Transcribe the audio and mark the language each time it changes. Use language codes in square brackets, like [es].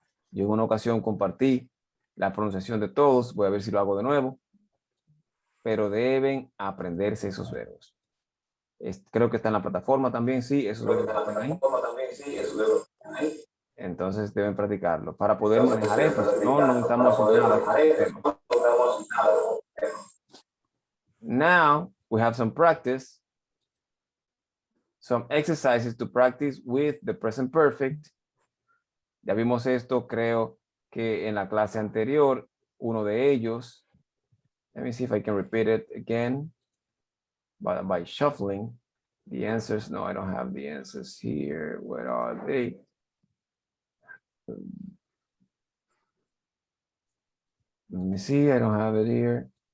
[es] Yo en una ocasión compartí la pronunciación de todos, voy a ver si lo hago de nuevo, pero deben aprenderse esos verbos. Creo que está en la plataforma también, sí, esos verbos están ahí. Entonces deben practicarlo para poder manejar esto, si no, no estamos nada con el tema. [en] Now we have some practice, some exercises to practice with the present perfect. [es] Ya vimos esto, creo que en la clase anterior, uno de ellos. [en] Let me see if I can repeat it again by shuffling the answers. No, I don't have the answers here. Where are they? Let me see, I don't have it here.